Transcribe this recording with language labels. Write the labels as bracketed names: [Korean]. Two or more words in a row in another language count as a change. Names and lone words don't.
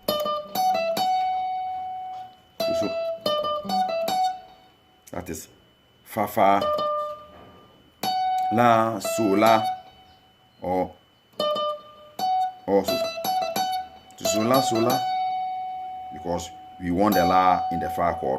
[English] So that is fa fa, la so la, or so la, because we want the la in the fa chord.